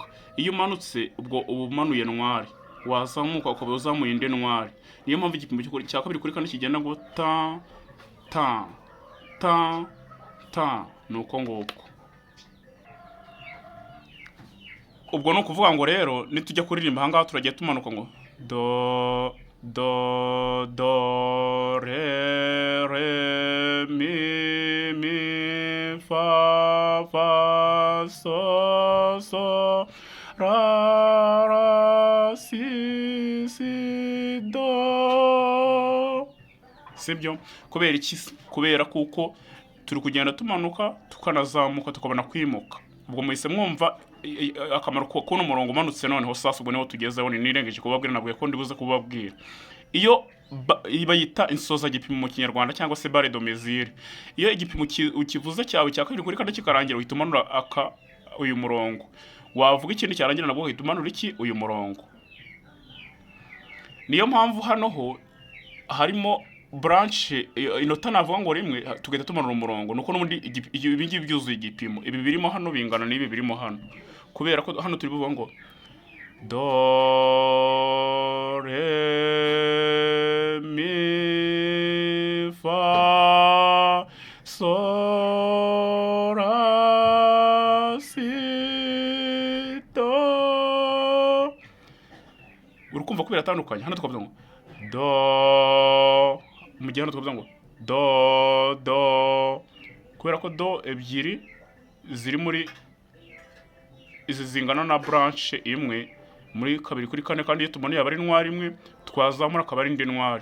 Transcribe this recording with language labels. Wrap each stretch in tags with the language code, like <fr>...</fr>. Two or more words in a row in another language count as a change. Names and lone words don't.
<rw>Iyo umanutse ubwo ubumanuye noir, wazamuka ukaba uzamuye indi noir. Niyo mpamvu igipimo cya 2 kuri 4 kigenda ngo ta ta ta ta, nuko nguko. Ubwo no kuvuga ngo rero nitujya kuririmba hangaha turagiye tumanuka ngo do do do re re mi mi fa fa so so ra ra si si do. Sibyo? Kubera iki? Kubera kuko turi kugenda tumanuka tukanazamuka tukabona kwimuka. Ubwo muhise mwumva akamaro ko n'umurongo umanutse. Noneho sasa ubwo niho tugezeho, nirengeje kubabwira, nabwiye ko ndibuze kubabwira. Iyo bayita insoza gipimo mu Kinyarwanda cyangwa se</rw> <fr>barre de mesure.</fr> <rw>Iyo igipimo ukivuze cyawe cya 2 kuri 4 kikarangira, uhita umanura uyu murongo. Wavuga ikindi cyarangira nabwo uhita umanura iki? Uyu murongo. Niyo mpamvu hano ho harimo branche inota navuga ngo rimwe tugenda tumanura umurongo, nuko n'ubundi ibi ngibi byuzuye igipimo. Ibi birimo hano bingana n'ibi birimo hano, kubera ko hano turi buvuga ngo do re mi fa so ra si do. Urukumva ko biratandukanye. Hano tukavuga ngo do, mu gihe hano tukavuga ngo do do, kubera ko do ebyiri ziri muri izi zingana na branche imwe muri 2 kuri 4, kandi iyo tumanuye abari noir imwe twazamura akaba ari indi noir.</rw>